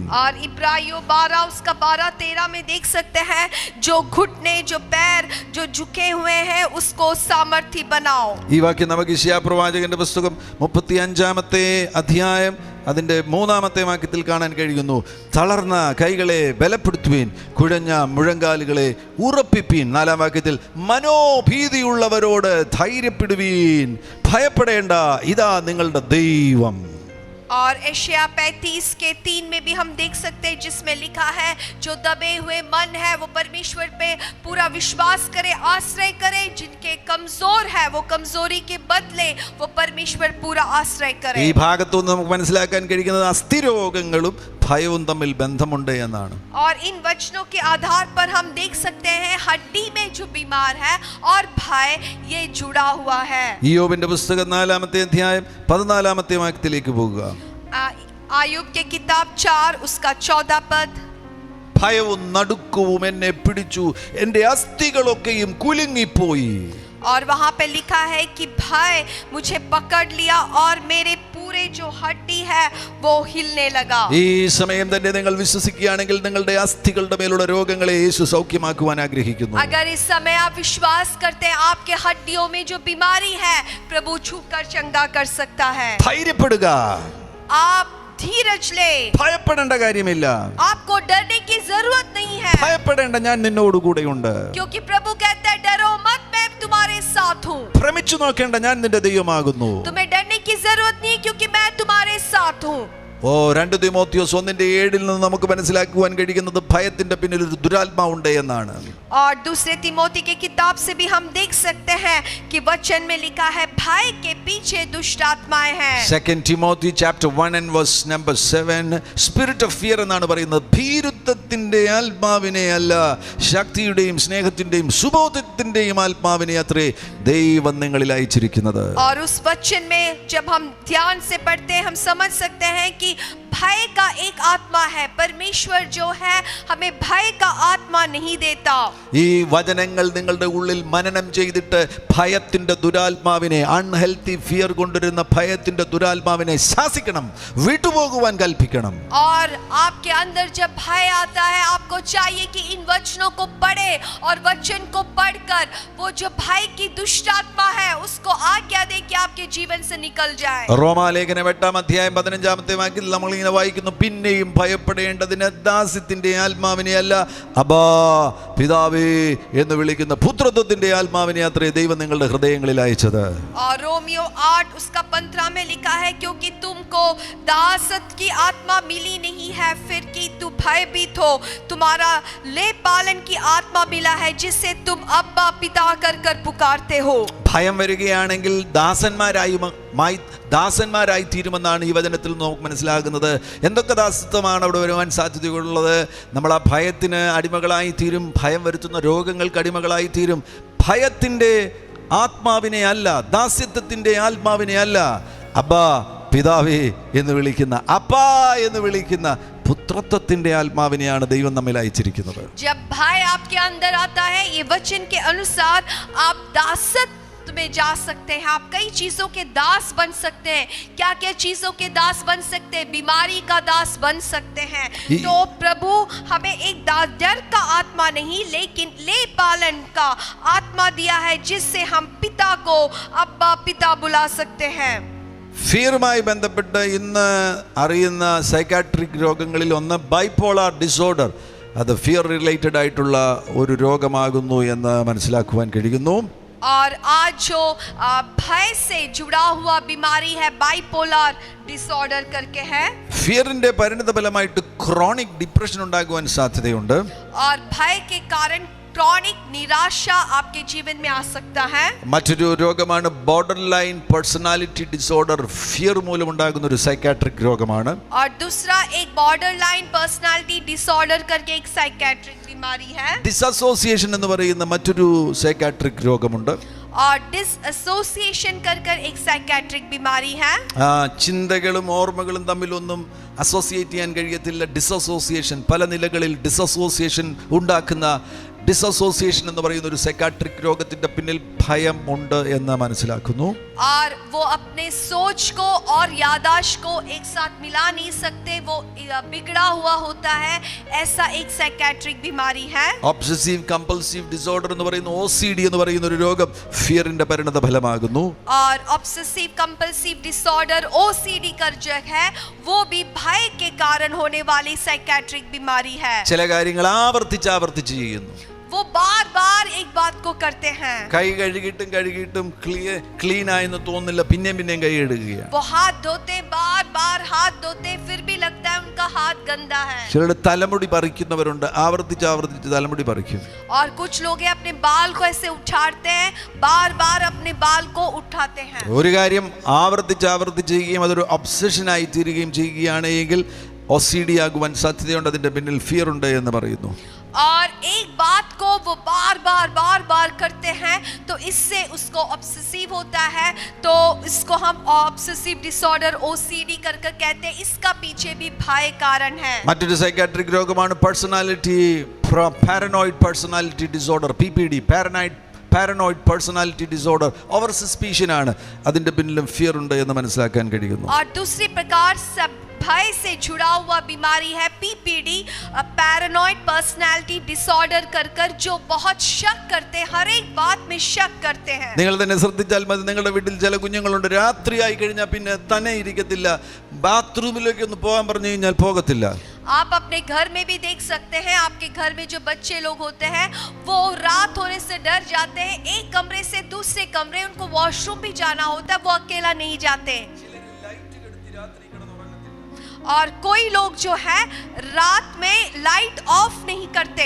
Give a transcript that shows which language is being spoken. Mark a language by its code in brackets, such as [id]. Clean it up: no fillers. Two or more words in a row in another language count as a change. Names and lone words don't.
[hi] और इब्रानियों 12 उसका 12-13 में देख सकते हैं, जो घुटने जो पैर जो झुके हुए हैं उसको सामर्थ्य बनाओ. [ml] ഈ വാക്യം നമുക്ക് യെശയ്യാ പ്രവാചകന്റെ പുസ്തകം 35-ാമത്തെ അധ്യായം അതിൻ്റെ 3-ാമത്തെ വാക്യത്തിൽ കാണാൻ കഴിയുന്നു. തളർന്ന കൈകളെ ബലപ്പെടുത്തുവീൻ, കുഴഞ്ഞ മുഴങ്കാലുകളെ ഉറപ്പിപ്പീൻ. 4-ാം വാക്യത്തിൽ മനോഭീതിയുള്ളവരോട് ധൈര്യപ്പെടുവീൻ, ഭയപ്പെടേണ്ട, ഇതാ നിങ്ങളുടെ ദൈവം. [hi] और यशायाह 35 के 3 में भी हम देख सकते हैं, जिसमें लिखा है, जो दबे हुए मन है वो परमेश्वर पे पूरा विश्वास करे, आश्रय करे. जिनके कमजोर है वो कमजोरी के बदले वो परमेश्वर पूरा आश्रय करे. [ml] ഈ ഭാഗത്തുനിന്ന് നമുക്ക് മനസ്സിലാക്കാൻ കഴിയുന്നത് അസ്ഥിരോഗങ്ങളും ഭയവും തമ്മിൽ ബന്ധമുണ്ട് എന്നാണ്. [hi] और इन वचनों के आधार पर हम देख सकते हैं हड्डी में जो बीमार है और भय ये जुड़ा हुआ है. [ml] ഇയ്യോബിന്റെ പുസ്തകം 4-ാമത്തെ അധ്യായം 14-ാമത്തെ വാക്യത്തിലേക്ക് പോകുക. [hi] आयुब के किताब 4 उसका 14 पद. [ml] ഭയവും നടുക്കവും എന്നെ പിടിച്ചു, എൻ്റെ അസ്ഥികളൊക്കെയും കുലുങ്ങിപ്പോയി. [hi] और वहां पे लिखा है कि भय मुझे पकड़ लिया और मेरे पूरे पूरे जो हड्डी है वो हिलने लगा। [ml] ഈ സമയം തന്നെ നിങ്ങൾ വിശ്വസിക്കുകയാണെങ്കിൽ നിങ്ങളുടെ അസ്ഥികളുടെ മേലുള്ള രോഗങ്ങളെ യേശു സൗഖ്യമാക്കുവാൻ ആഗ്രഹിക്കുന്നു. [hi] अगर इस समय आप विश्वास करते हैं आपके हड्डियों में जो बीमारी है प्रभु छूकर चंगा कर सकता है। [ml] ധൈര്യപ്പെടുക, [hi] आप धीरज ले, [ml] ഭയപ്പെടേണ്ട കാര്യമില്ല. [hi] आपको डरने की जरूरत नहीं है, [ml] ഭയപ്പെടേണ്ട, ഞാൻ നിന്നോട് കൂടെയുണ്ട്. [hi] क्योंकि प्रभु कहता है डरो मत, मैं तुम्हारे साथ हूँ। [ml] ഭ്രമിച്ചു നോക്കേണ്ട, ഞാൻ നിന്റെ ദൈവമാകുന്നു. [hi] तुम्हें डरने की जरूरत नहीं, क्योंकि मैं तुम्हारे साथ हूँ। [ml] 2 തിമോത്തിയോസ് 1:7 നിന്ന് നമുക്ക് മനസ്സിലാക്കുവാൻ കഴിയുന്നത് ഭയത്തിന്റെ പിന്നിൽ ഒരു ദുരാത്മാവുണ്ട് എന്നാണ്. [hi] और दूसरे तिमोथी की किताब से भी हम देख सकते हैं कि वचन में लिखा है भय के पीछे दुष्ट आत्माएं हैं। [en] 2 Timothy chapter 1 and verse number 7, spirit of fear [ml] എന്നാണ് പറയുന്നത്. ഭീരുത്വത്തിന്റെ ആത്മാവിനെ അല്ല, ശക്തിയുടെയും സ്നേഹത്തിന്റെയും സുബോധത്തിന്റെയും ആത്മാവിനെ അത്രേ ദൈവം നിങ്ങളിൽ അയച്ചിരിക്കുന്നത്. [hi] और उस वचन में जब हम ध्यान से पढ़ते हैं हम समझ सकते हैं कि भय का एक आत्मा है। परमेश्वर जो है हमें भय का आत्मा नहीं देता। [ml] ഈ വചനങ്ങൾ നിങ്ങളുടെ ഉള്ളിൽ മനനം ചെയ്തിട്ട് ഭയത്തിന്റെ ദുരാത്മാവിനെ, [en] unhealthy fear [ml] കൊണ്ടുവരുന്ന ഭയത്തിന്റെ ദുരാത്മാവിനെ ശാസിക്കണം, വിട്ടുപോകുവാൻ കൽപ്പിക്കണം. [hi] और आपके अंदर जब भय आता है आपको चाहिए कि इन वचनों को पढ़े और वचन को पढ़कर वो जो भय की दुष्ट आत्मा है उसको आज्ञा दे कि आपके जीवन से निकल जाए। [ml] റോമാലേഖനം 8-15 വാക്യത്തിൽ നമ്മൾ ഇങ്ങനെ വായിക്കുന്നു, പിന്നെയും ഭയപ്പെടേണ്ടതിന് ദാസ്യത്തിന്റെ ആത്മാവിനെ അല്ല, അബ്ബാ പിതാവേ എന്ന് വിളിക്കുന്ന പുത്രത്വത്തിന്റെ ആത്മാവിനെ അത്രേ ദൈവം നിങ്ങളുടെ ഹൃദയങ്ങളിൽ അയച്ചത്. [hi] और रोमियो 8 उसका 15 में लिखा है क्योंकि तुमको दासत की आत्मा मिली नहीं है फिर कि तुम भयभीत हो, तुम्हारा ले पालन की आत्मा मिला है जिससे तुम अब्बा पिता कर कर पुकारते हो। [ml] ഭയം വരികയാണെങ്കിൽ ദാസന്മാരായി തീരുമെന്നാണ് ഈ വചനത്തിൽ നമുക്ക് മനസ്സിലാകുന്നത്. എന്തൊക്കെ ദാസത്വമാണ് അവിടെ വരുവാൻ സാധ്യതയുള്ളത്? നമ്മൾ ആ ഭയത്തിന് അടിമകളായി തീരും, ഭയം വരുത്തുന്ന രോഗങ്ങൾക്ക് അടിമകളായി തീരും. ഭയത്തിൻ്റെ ആത്മാവിനെ അല്ല, ദാസ്യത്വത്തിൻ്റെ ആത്മാവിനെ അല്ല, അബ്ബാ പിതാവേ എന്ന് വിളിക്കുന്ന, അപ്പാ എന്ന് വിളിക്കുന്ന പുത്രത്വത്തിന്റെ ആത്മാവിനെയാണ് ദൈവം നമ്മിൽ അയച്ചിരിക്കുന്നത്. [hi] जब भय आपके अंदर आता है ये वचन के अनुसार आप दासत में जा सकते हैं, आप कई चीजों के दास बन सकते हैं। क्या क्या चीजों के दास बन सकते हैं? बीमारी का दास बन सकते हैं। तो प्रभु हमें एक डर का आत्मा नहीं लेकिन ले पालन का आत्मा दिया है जिससे हम पिता को अब्बा पिता बुला सकते हैं। [ml] ഫിയറുമായി ബന്ധപ്പെട്ട് ഇന്ന് അറിയുന്ന സൈക്കാട്രിക് രോഗങ്ങളിൽ ഒന്ന് [en] bipolar disorder. [ml] അത് [en] fear related [ml] ആയിട്ടുള്ള ഒരു രോഗമാകുന്നു എന്ന് മനസ്സിലാക്കുവാൻ കഴിയുന്നു. [hi] और आज जो भय से जुड़ा हुआ बीमारी है [en] bipolar disorder [hi] करके है। [ml] ഫിയറിന്റെ പരിണിതഫലമായിട്ട് [en] chronic depression [ml] ഉണ്ടാകുവാൻ സാധ്യതയുണ്ട്. [hi] और भय के कारण क्रॉनिक निराशा आपके जीवन में आ सकता है। [ml] മറ്റൊരു രോഗമാണ് [en] border line personality disorder. [ml] ഫിയർ മൂലമുണ്ടാകുന്ന ഒരു സൈക്കാട്രിക് രോഗമാണ്. [hi] और दूसरा एक [en] border line personality disorder [hi] करके एक साइकेट्रिक बीमारी है। [ml] ഡിസോസിയേഷൻ എന്ന് പറയുന്ന മറ്റൊരു സൈക്കാട്രിക് രോഗമുണ്ട്. [hi] और डिसएसोसिएशन कर एक साइकेट्रिक बीमारी है। [ml] ചിന്തകളും ഓർമ്മകളും തമ്മിലൊന്നും അസോസിയേറ്റ് ചെയ്യാൻ കഴിയത്തില്ല. ഡിസോസിയേഷൻ, പല നിലകളിൽ ഡിസോസിയേഷൻ ഉണ്ടാക്കുന്ന ഡിസോസിയേഷൻ എന്ന് പറയുന്ന ഒരു സൈക്കാട്രിക് രോഗത്തിന്റെ പിന്നിൽ ഭയം ഉണ്ട് എന്ന് മനസ്സിലാക്കുന്നു. [hi] और वो अपने सोच को और यादाश्त को एक साथ मिला नहीं सकते, वो बिगड़ा हुआ होता है, ऐसा एक साइकेट्रिक बीमारी है। [en] obsessive compulsive disorder [ml] എന്ന് പറയുന്ന OCD എന്ന് പറയുന്ന ഒരു രോഗം ഫിയറിന്റെ പരിണത ഫലമാകുന്നു. [hi] और [en] obsessive compulsive disorder OCD [hi] का जो है वो भी भय के कारण होने वाली साइकेट्रिक बीमारी है। [ml] ചില കാര്യങ്ങൾ ആവർത്തിച്ച് ചെയ്യുന്നു. [hi] वो बार बार एक बात को करते हैं। [ml] കൈ കഴുകിയിട്ടും ക്ലീൻ ആയെന്ന് തോന്നില്ല, പിന്നെയും കൈ കഴുകുകയാണ്. [hi] वो हाथ धोते बार बार हाथ धोते फिर भी लगता है उनका हाथ गंदा है। [ml] ചിലരുടെ തലമുടി പറിക്കുന്നവരുണ്ട്, ആവർത്തിച്ച് തലമുടി പറിക്കും. [hi] और कुछ लोग अपने बाल को ऐसे उठाते हैं, बार बार अपने बाल को उठाते हैं। [ml] ഒരു കാര്യം ആവർത്തിച്ച് ചെയ്യുകയും അതൊരു ഒബ്സഷനായി തീരുകയും ചെയ്യുകയാണെങ്കിൽ OCD ആകുവാൻ സാധ്യതയുണ്ട്. അതിന്റെ പിന്നിൽ ഫിയർ ഉണ്ട് എന്ന് പറയുന്നു. [hi] और एक बात को वो बार बार करते हैं तो इससे उसको ऑब्सेसिव होता है, तो इसको हम [en] obsessive disorder OCD [hi] कर कहते हैं। इसका पीछे भी भय कारण है। [ml] മറ്റൊരു സൈക്കാട്രിക് രോഗമാണ് [en] paranoid personality disorder, PPD, paranoid paranoid personality disorder, over suspicion [ml] ആണ് അതിൻ്റെ പിന്നിലും ഫിയർ ഉണ്ട് എന്ന് മനസ്സിലാക്കാൻ കഴിയുന്നു. [hi] और दूसरी प्रकार सब भय से जुड़ा हुआ बीमारी है PPD, [en] paranoid personality disorder [hi] कर जो बहुत शक करते हैं, हर एक बात में शक करते हैं. [ml] നിങ്ങൾ തന്നെ ശ്രദ്ധിച്ചാൽ മതി, നിങ്ങളുടെ വീട്ടിൽ ചില കുഞ്ഞുങ്ങളുണ്ട്, രാത്രിയായി കഴിഞ്ഞാൽ പിന്നെ തന്നെ ഇരിക്കത്തില്ല, ബാത്റൂമിലേക്ക് ഒന്ന് പോകാൻ പറഞ്ഞു കഴിഞ്ഞാൽ പോകത്തില്ല. [hi] आप अपने घर में भी देख सकते हैं, आपके घर में जो बच्चे लोग होते हैं वो रात होने से डर जाते हैं, एक कमरे से दूसरे कमरे, उनको वॉशरूम भी जाना होता है, वो अकेला नहीं जाते. और कोई लोग जो है रात में [en] light off [hi] नहीं करते.